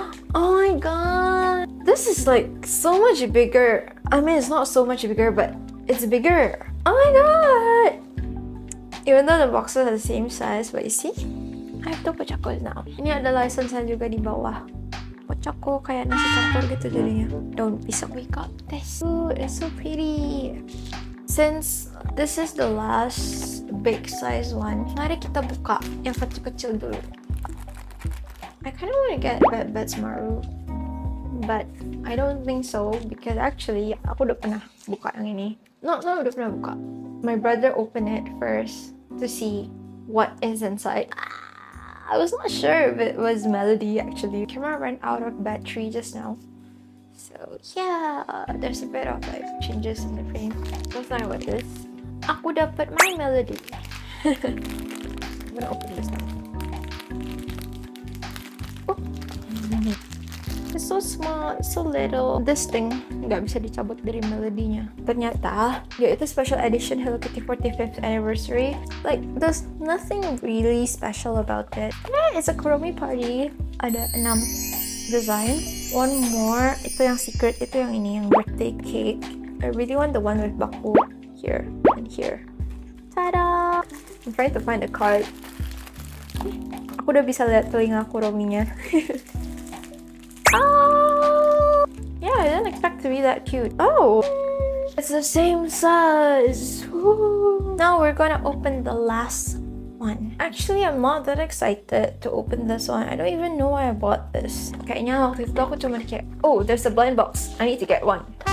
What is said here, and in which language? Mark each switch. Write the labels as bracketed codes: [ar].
[en] Oh my god, this is like so much bigger. I mean, it's not so much bigger, but it's bigger. Oh my god! Even though the boxes are the same size, but you see, I have 2 Pochakos now. [id] Ini ada license-nya juga di bawah. Pochako kayak nasi campur gitu jadinya. Daun pisang, [en] we got this. Ooh, it's so pretty. Since this is the last big size one, [id] mari kita buka yang kecil-kecil dulu. [en] I kind of want to get Bats Maru, but I don't think so, because actually [id] aku udah pernah buka yang ini. [en] No, [id] udah pernah buka. [en] My brother opened it first to see what is inside. I was not sure if it was Melody actually. Camera ran out of battery just now. So yeah, there's a bit of like changes in the frame. Let's not what this. [id] Aku dapat [en] my Melody. I'm gonna open this now. It's so small, it's so little. This thing [id] nggak bisa dicabut dari melodinya. Ternyata ya itu special edition Hello Kitty 45th anniversary. [en] Like, there's nothing really special about it. Yeah, it's a Kuromi party. [id] Ada 6 design. [en] One more, [id] itu yang secret, itu yang ini, yang birthday cake. [en] I really want the one with baku here and here. Tada! I'm trying to find a card. [id] Aku udah bisa lihat telinga Kurominya. Oh! [en] Yeah, I didn't expect to be that cute. Oh! It's the same size! Woo. Now we're gonna open the last one. Actually, I'm not that excited to open this one. I don't even know why I bought this. [id] Kayaknya waktu itu aku cuma kayak, [en] oh, there's a blind box. I need to get one.